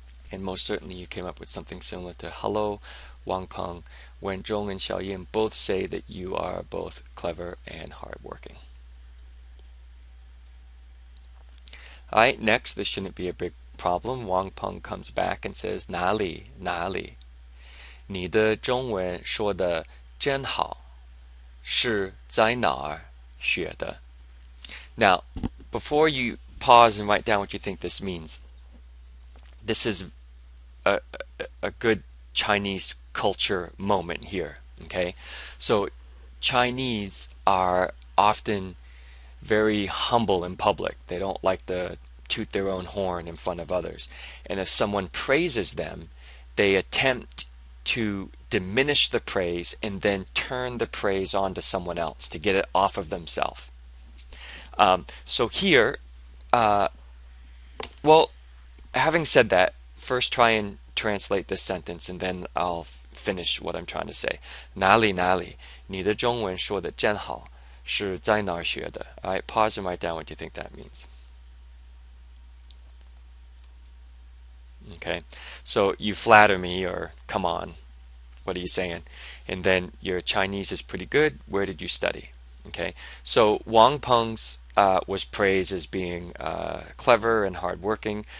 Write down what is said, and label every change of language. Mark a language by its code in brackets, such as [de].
[en] And most certainly you came up with something similar to hello, Wang Peng. Wenzhong and Xiaoyin both say that you are both clever and hardworking. Alright, next, this shouldn't be a big problem. Wang Peng comes back and says, [zh] 哪里,哪里? 你的中文说得真好,是在哪儿学的? [en] Now, before you pause and write down what you think this means, this is a good Chinese culture moment here. Okay, so Chinese are often very humble in public. They don't like to toot their own horn in front of others. And if someone praises them, they attempt to diminish the praise and then turn the praise onto someone else to get it off of themselves. So here, well, having said that, first try and translate this sentence and then I'll finish what I'm trying to say. [zh] 哪里哪里,你的中文说得真好,是在哪儿学的? [en] Alright, pause and write down what you think that means. Okay, so you flatter me or come on, What are you saying? And then your Chinese is pretty good. Where did you study? Okay, so Wang Peng's was praised as being clever and hardworking.